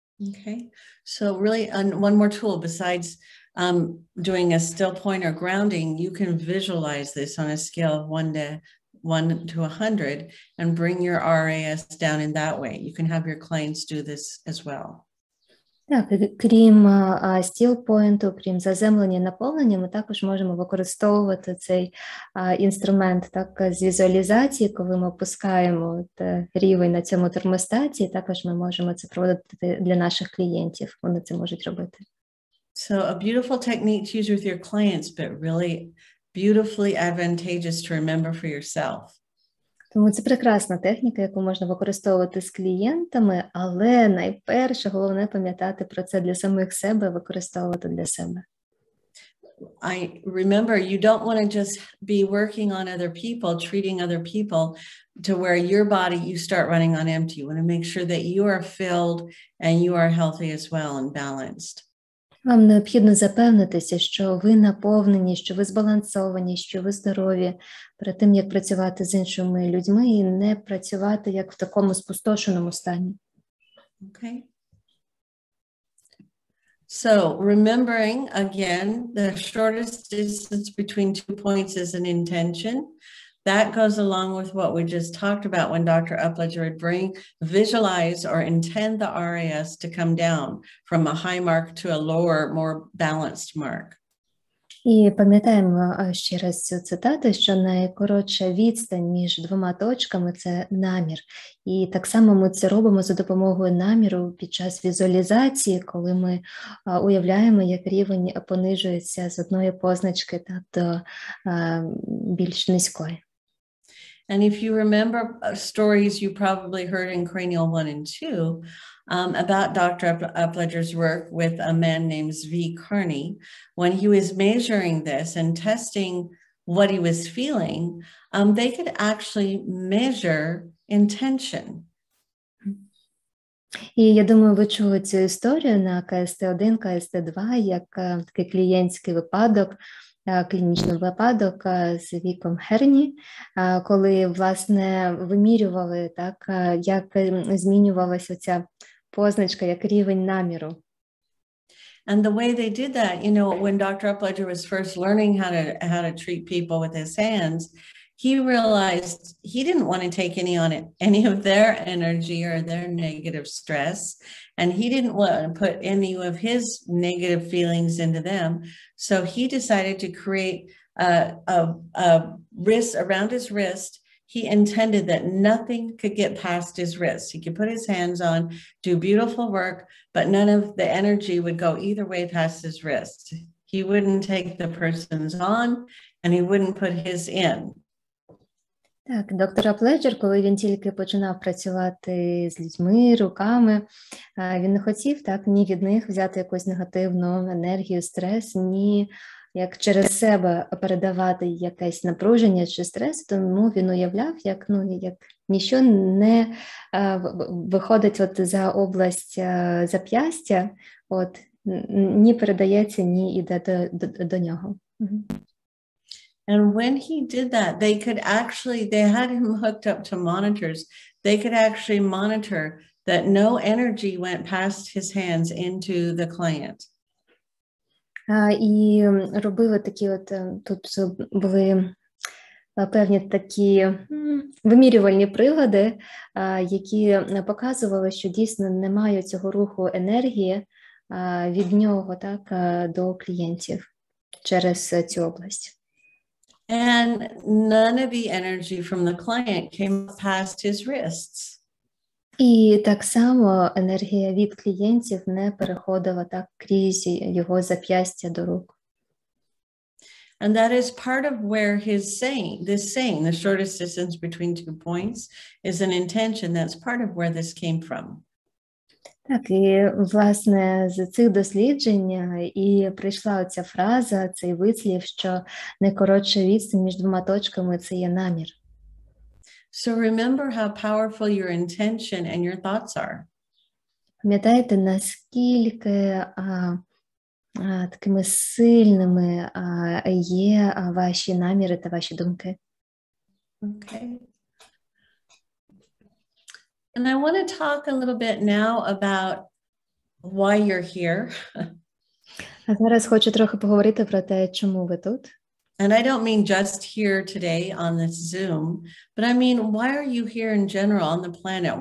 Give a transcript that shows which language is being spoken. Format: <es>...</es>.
<en>Okay, so really one more tool besides doing a still point or grounding, you can visualize this on a scale of 1 to 100 and bring your RAS down in that way. You can have your clients do this as well.</en> <uk>Так, крім стіл-пойнту, крім заземлення і наповнення, ми також можемо використовувати цей інструмент так, з візуалізації, коли ми опускаємо рівень на цьому термостаті, також ми можемо це проводити для наших клієнтів, вони це можуть робити.</uk> <en>So a beautiful technique to use with your clients, but really beautifully advantageous to remember for yourself.</en> <uk>Тому це прекрасна техніка, яку можна використовувати з клієнтами, але найперше, головне пам'ятати про це для самих себе, використовувати для себе.</uk> <en>I remember you don't want to just be working on other people, treating other people to where your body, you start running on empty. You want to make sure that you are filled and you are healthy as well and balanced.</en> <uk>Вам необхідно запевнитися, що ви наповнені, що ви збалансовані, що ви здорові, перед тим, як працювати з іншими людьми і не працювати як в такому спустошеному стані.</uk> <en>Okay. So remembering, again, the shortest distance between 2 points is an intention. That goes along with what we just talked about when Dr. Apledzera would visualize or intend the RAS to come down from a high mark to a lower, more balanced mark.</en> <uk>І пам'ятаємо ще раз цю цитату, що найкоротша відстань між 2 точками – це намір. І так само ми це робимо за допомогою наміру під час візуалізації, коли ми уявляємо, як рівень понижується з одної позначки до більш низької.</uk> <en>And if you remember stories you probably heard in Cranial 1 and 2 about Dr. Apledzera's work with a man named Zvi Carney, when he was measuring this and testing what he was feeling, they could actually measure intention.</en> <uk>І я думаю, ви чули цю історію на CST-D, CST-2, як такий клієнтський випадок, клінічний випадок з Віком Херні, коли, власне, вимірювали, так, як змінювалася ця позначка, як рівень наміру.</uk> <en>And the way they did that, you know, when Dr. Apledzera was first learning how to treat people with his hands, he realized he didn't want to take any of their energy or their negative stress, and he didn't want to put any of his negative feelings into them. So he decided to create a wrist around his wrist. He intended that nothing could get past his wrist. He could put his hands on, do beautiful work, but none of the energy would go either way past his wrist. He wouldn't take the person's on, and he wouldn't put his in.</en> <uk>Так, доктор Апледжер, коли він тільки починав працювати з людьми, руками, він не хотів так ні від них взяти якусь негативну енергію, стрес, ні як через себе передавати якесь напруження чи стрес, тому він уявляв, як ніщо не виходить за область зап'ястя, ні передається, ні йде до нього.</uk> <en>And when he did that, they had him hooked up to monitors. They could actually monitor that no energy went past his hands into the client.</en> <uk>І робили такі тут були певні такі вимірювальні прилади, які показували, що дійсно немає цього руху енергії від нього до клієнтів через цю область.</uk> <en>And none of the energy from the client came past his wrists.</en> <uk>І так само енергія від клієнтів не переходила так крізь його зап'ястя до рук.</uk> <en>And that is part of where this saying, the shortest distance between 2 points, is an intention. That's part of where this came from.</en> <uk>Так, і, власне, з цих досліджень і прийшла оця фраза, цей вислів, що найкоротша відстань між двома точками – це є намір.</uk> <en>So remember how powerful your intention and your thoughts are.</en> <uk>Пам'ятаєте, наскільки такими сильними є ваші наміри та ваші думки.</uk> <en>Okay. And I want to talk a little bit now about why you're here.</en> <uk>А зараз хочу трохи поговорити про те, чому ви тут.</uk> <en>And I don't mean just here today on this Zoom, but I mean, why are you here in general on the planet?</en>